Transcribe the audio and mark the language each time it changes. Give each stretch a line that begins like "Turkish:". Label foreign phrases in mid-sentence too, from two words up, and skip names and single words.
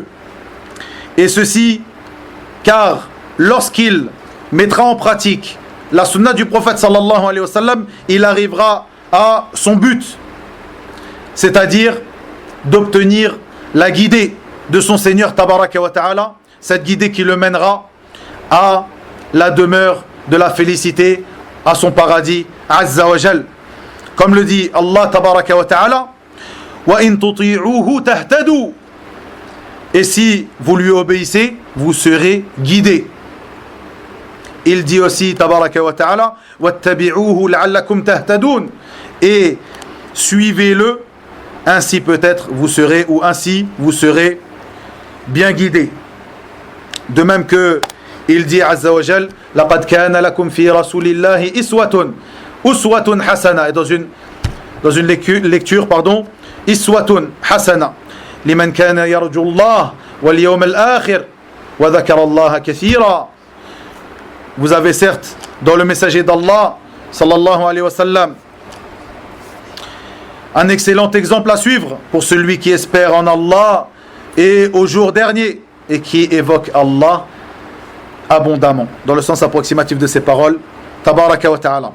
French: Et ceci, car lorsqu'il mettra en pratique la sunna du prophète
Arabic: صلى الله عليه وسلم,
French: il arrivera à son but, c'est-à-dire d'obtenir la guidée de son Seigneur
Arabic: تبارك وتعالى,
French: cette guidée qui le mènera à la demeure de la félicité, à son paradis
Arabic: عز وجل.
French: Comme le dit Allah
Arabic: تبارك وتعالى وإن تطيعوه تهتدوا,
French: et si vous lui obéissez, vous serez guidés. Il dit aussi
Arabic: تبارك وتعالى واتبعوه لعلكم تهتدون,
French: et suivez-le, ainsi peut-être vous serez, ou ainsi vous serez bien guidés. De même que il dit
Arabic: عز وجل, لقد كان لكم في رسول الله أسوة حسنة,
French: et dans une lecture,
Arabic: إسوة حسنة لمن كان يرجو الله واليوم الآخر وذكر الله كثيرا.
French: Vous avez certes dans le messager d'Allah
Arabic: صلى الله عليه وسلم
French: un excellent exemple à suivre pour celui qui espère en Allah et au jour dernier et qui évoque Allah abondamment, dans le sens approximatif de ces paroles,
Arabic: تبارك وتعالى.